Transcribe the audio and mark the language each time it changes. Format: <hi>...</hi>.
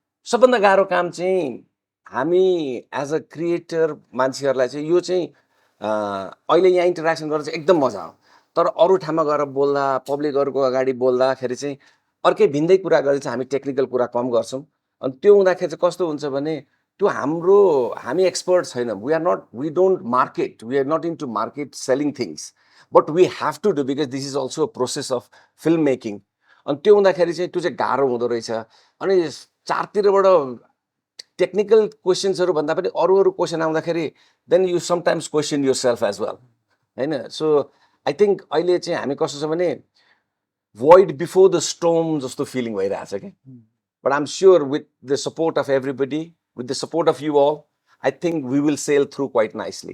<ne>सबभन्दा गाह्रो काम चाहिँ हामी</ne> <en>as a creator</en> <ne>मान्छेहरूलाई चाहिँ यो चाहिँ अहिले यहाँ इन्टरेक्सन गरेर चाहिँ एकदम मजा हो। तर अरू ठाउँमा गएर बोल्दा, पब्लिकहरूको अगाडि बोल्दाखेरि चाहिँ अर्कै भिन्दै कुरा गरेर चाहिँ हामी टेक्निकल कुरा कम गर्छौँ। अनि त्यो हुँदाखेरि चाहिँ कस्तो हुन्छ भने त्यो हामी एक्सपर्ट छैन।</ne> <en>We don't market, we are not in to market selling things, but we have to do because this is also process of film making.</en> <ne>अनि त्यो हुँदाखेरि चाहिँ त्यो चाहिँ गाह्रो हुँदो रहेछ। अनि चारतिरबाट टेक्निकल क्वेसन्सहरू भन्दा पनि अरू क्वेसन आउँदाखेरि</ne> <en>then you sometimes question yourself as well</en> <ne>होइन।</ne> <en>so I think</en> <ne>अहिले चाहिँ हामी कस्तो छ भने</ne> <en>void before the storm</en> <ne>जस्तो फिलिङ भइरहेछ कि।</ne> <en>But I am sure with the support of everybody, with the support of you all, I think we will sail through quite nicely.</en>